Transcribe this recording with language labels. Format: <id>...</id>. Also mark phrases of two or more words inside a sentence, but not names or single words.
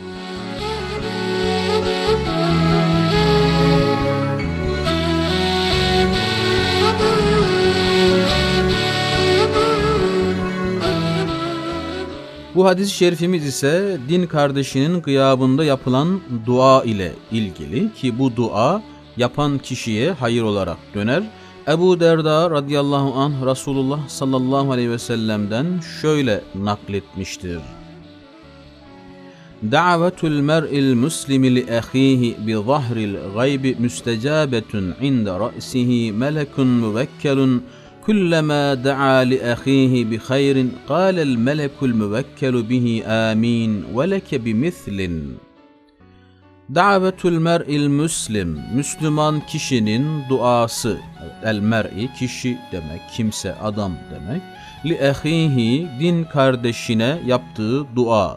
<tr>Bu hadis-i şerifimiz ise din kardeşinin gıyabında yapılan dua ile ilgili ki bu dua yapan kişiye hayır olarak döner. Ebu Derda</tr> <ar>رضي الله عنه</ar> <tr>Resulullah</tr> <ar>صلى الله عليه وسلم'den</ar> <tr>şöyle nakletmiştir.</tr> <ar>دعوة المرء المسلم لأخيه بظهر الغيب مستجابة عند رأسه ملك موكل كلما دعا لأخيه بخير قال الملك الموكل به آمين ولك بمثله. دعوة المرء المسلم,</ar> <tr>Müslüman kişinin duası.</tr> <ar>المرء</ar> <tr>kişi demek, kimse, adam demek.</tr> <ar>لأخيه</ar> <tr>din kardeşine yaptığı dua.</tr>